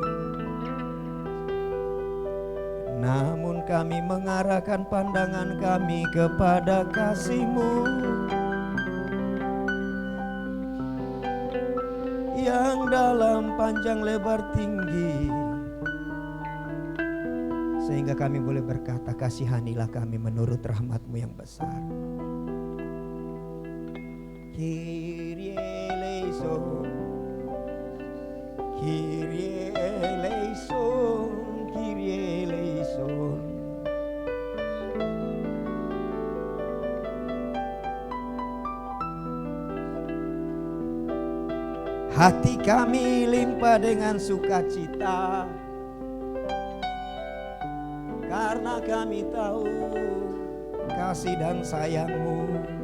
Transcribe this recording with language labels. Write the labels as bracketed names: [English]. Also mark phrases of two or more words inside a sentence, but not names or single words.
[Indonesian] Namun kami mengarahkan pandangan kami kepada kasih-Mu. yang dalam, panjang, lebar, tinggi, sehingga kami boleh berkata, kasihanilah kami menurut rahmat-Mu yang besar. [Greek] Κύριε ελέησον, Κύριε ελέησον, Κύριε ελέησον. [Indonesian] Hati kami limpah dengan sukacita, karena kami tahu kasih dan sayang-Mu.